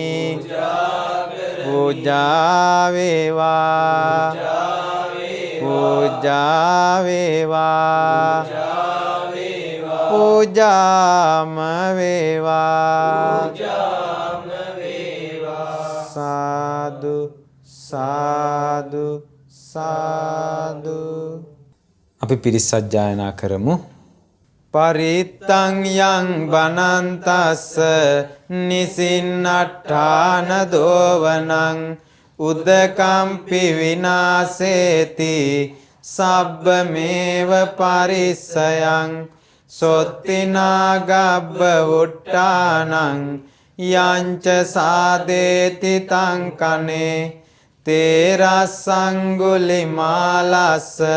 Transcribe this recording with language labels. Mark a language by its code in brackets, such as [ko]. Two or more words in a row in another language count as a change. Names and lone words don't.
[si] පූජා වේවා පූජා වේවා පූජාම වේවා. සාදු සාදු සාදු. අපි පිරිත් සජ්ජායනා කරමු. [pi] පරිත්තං යං බනන්තස්ස නිසින්නට්ඨාන දෝවනං උදකම්පි විනාසේති සබ්බමේව පරිස්සයං සොත්තිනා ගබ්බ වුට්ටානං යංච සාදේති තං කනේ තේරස්සංගුලිමාලස්ස